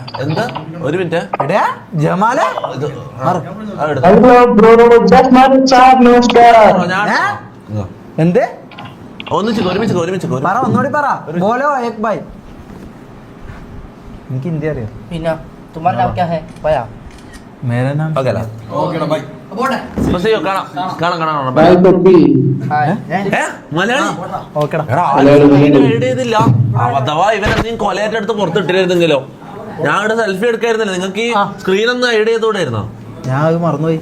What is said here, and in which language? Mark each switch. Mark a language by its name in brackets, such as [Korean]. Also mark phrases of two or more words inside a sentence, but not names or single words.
[Malayalam] എന്താ ഒരു മിനിറ്റ് എടാ ജമാല എന്ത് ഒരുമിച്ച് പറ ഒന്നുകൂടി പറ [Hindi] बोलो एक भाई [Malayalam] എനിക്ക് ഹിന്ദി അറിയാം [Hindi] പിന്നെ तुम्हारा नाम क्या है भैया मेरा नाम [Malayalam] അഥവാ ഇവനെന്തെങ്കിലും കൊലയേറ്റെടുത്ത് പുറത്തിട്ടിരുന്നെങ്കിലോ ഞാൻ ഇവിടെ സെൽഫി എടുക്കായിരുന്നല്ലോ നിങ്ങൾക്ക് ഈ സ്ക്രീൻ ഒന്ന് ഐഡ് ചെയ്തോടായിരുന്നോ ഞാൻ അത് മറന്നുപോയി